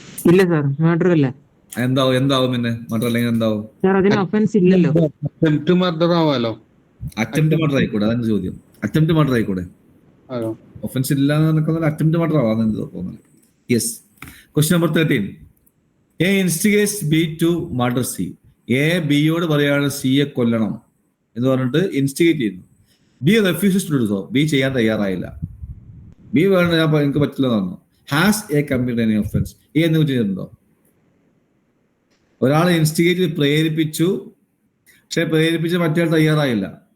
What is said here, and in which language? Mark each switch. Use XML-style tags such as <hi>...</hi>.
<ml>ഇല്ല sir, murder അല്ല. എന്താവും പിന്നെ? മർഡർ അല്ലെങ്കിൽ എന്താവും? ഒഫൻസ് ഇല്ലല്ലോ. Attempt murder ആവാലോ. അറ്റംപ്റ്റ് മർഡർ ആയിക്കൂടെ? അതാണ് ചോദ്യം. അറ്റംപ്റ്റ് മർഡർ ആയിക്കൂടെ? ഒഫൻസ് ഇല്ല എന്ന് അറ്റംപ്റ്റ് മർഡർ ആവാന്ന് എന്ത് തോന്നുന്നു?</ml> <en>Yes. Question number 13. A instigates B to murder C.</en> <ml>A ബിയോട് പറയാണ് സിയെ കൊല്ലണം എന്ന് പറഞ്ഞിട്ട് ഇൻസ്റ്റിഗേറ്റ് ചെയ്യുന്നു.</ml> <en>B refuses to do so.</en> <ml>B ചെയ്യാൻ തയ്യാറായില്ല. ബി വേണ്ട, എനിക്ക് പറ്റില്ല എന്ന് പറഞ്ഞു.</ml> <en>Has A committed any offence.</en> <ml>A എന്ന് ചെയ്തിട്ടുണ്ടോ? ഒരാളെ ഇൻസ്റ്റിഗേറ്റ് പ്രേരിപ്പിച്ചു, പക്ഷെ പ്രേരിപ്പിച്ച് മറ്റേ തയ്യാറായില്ല.</ml>